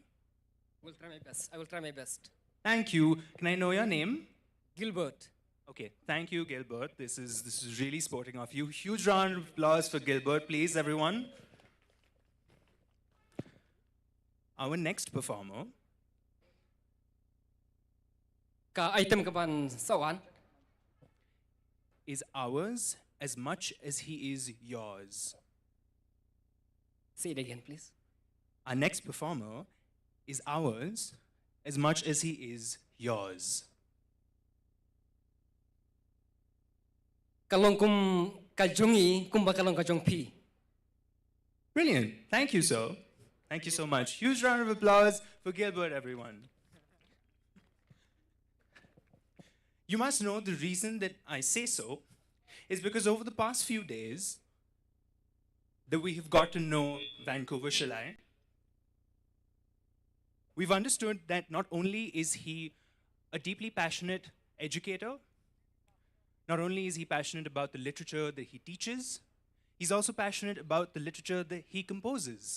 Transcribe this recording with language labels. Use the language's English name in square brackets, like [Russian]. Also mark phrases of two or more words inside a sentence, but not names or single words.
[English] Will try my best. I will try my best. Thank you. Can I know your name? Gilbert. Okay, thank you, Gilbert. This is really sporting of you. Huge round of applause for Gilbert, please, everyone. Our next performer [Khasi] Ka item ka ban sawan. [English] is ours as much as he is yours. Say it again, please. Our next performer is ours as much as he is yours. [Khasi] Kalong kum kaljungi kumba kalong kajong pi. [English] Brilliant. Thank you, sir. Thank you so much. Huge round of applause for Gilbert, everyone. You must know the reason that I say so is because over the past few days that we have got to know Vancouver Shillong, we've understood that not only is he a deeply passionate educator, not only is he passionate about the literature that he teaches, he's also passionate about the literature that he composes.